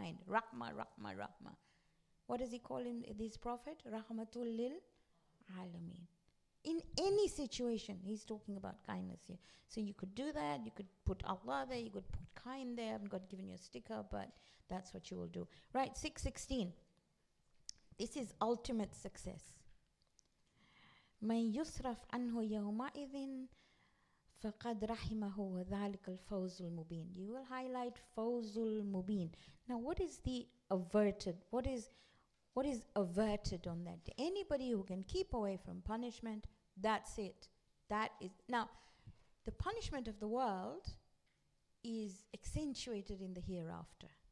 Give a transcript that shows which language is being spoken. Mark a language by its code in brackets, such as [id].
[en] Rahma. What does he call him, this prophet? Rahmatul lil alameen. In any situation, he's talking about kindness here. So you could do that. You could put Allah there. You could put kind there. I'm not giving you a sticker, but that's what you will do. Right, 6:16. This is ultimate success. [ar] من يصرف عنه يومئذ فقد رحمه وذلك الفوز المبين. [en] You will highlight [ar] فوز المبين. [en] Now, what is the averted? What is averted on that day? Anybody who can keep away from punishment, that's it. That is now the punishment of the world is accentuated in the hereafter.